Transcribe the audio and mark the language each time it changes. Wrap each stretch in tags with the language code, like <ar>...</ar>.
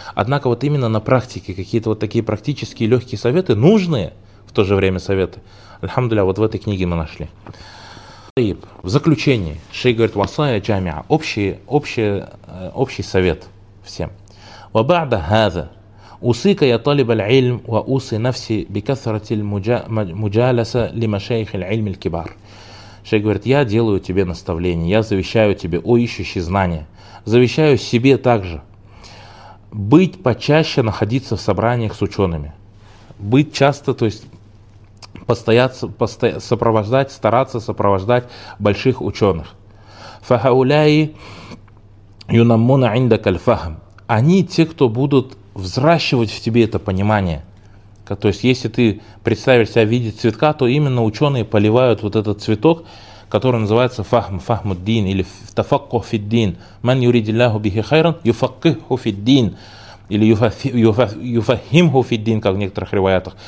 <ru>Однако вот именно на практике какие-то вот такие практические легкие советы, нужные в то же время советы, альхамдулля, вот в этой книге мы нашли. В заключении шейх говорит:</ru> <ar>«Васая джамиа»,</ar> <ru>общий совет всем.</ru> <ar>«Ва баъда хаза». أوصيك يا طالب العلم وأوصي نفسي بكثرة المجالسة لمشايخ العلم الكبار.</ar> <ru>Шейх говорит: я делаю тебе наставление, я завещаю тебе, о ищущий знания, завещаю себе также быть почаще находиться в собраниях с учеными, быть часто, то есть постоять, сопровождать, стараться сопровождать больших ученых.</ru> <ar>فهؤلاء ينمون عندك الفهم.</ar> <ru>Они те, кто будут взращивать в тебе это понимание. То есть, если ты представишь себя в виде цветка, то именно ученые поливают вот этот цветок, который называется фахм, фахмуддин, или</ru> <ar>тафакку фиддин. Ман юридиллаху бихи хайран, юфакиху фиддин.</ar> <ru>Или</ru> <ar>юфахимху фиддин,</ar> <ru>как в некоторых риваятах.</ru>